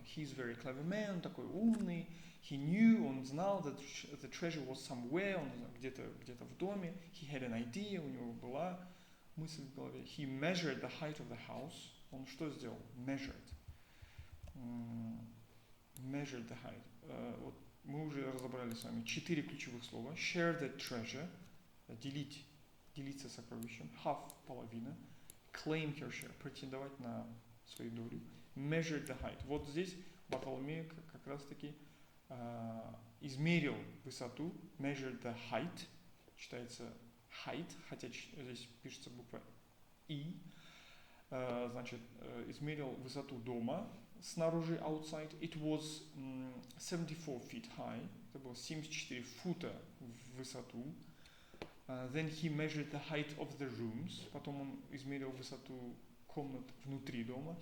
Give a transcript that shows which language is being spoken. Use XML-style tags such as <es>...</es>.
<en>He's a very clever man,</en> <ru>такой умный.</ru> <en>He knew,</en> <ru>он знал</ru> <en>that the treasure was somewhere,</en> <ru>он где-то в доме.</ru> <en>He had an idea,</en> <ru>у него была мысль в голове.</ru> <en>He measured the height of the house.</en> <ru>Он что сделал? Measured.</ru> <en>Measured the height.</en> <ru>Вот мы уже разобрали с вами 4 ключевых слова.</ru> <en>Share the treasure.</en> <ru>Делиться сокровищем.</ru> <en>Half, половина. Claim her share.</en> <ru>Претендовать на свою долю.</ru> <en>Measured the height.</en> <ru>Вот здесь Бартоломею как раз таки измерил высоту.</ru> <en>Measured the height.</en> <ru>Читается height, хотя здесь пишется буква И. Значит, измерил высоту дома снаружи, outside.</ru> <en>It was 74 feet high.</en> <ru>Это было 74 фута в высоту.</ru> <en>Then he measured the height of the rooms.</en> <ru>Потом он измерил высоту комнат внутри дома.</ru>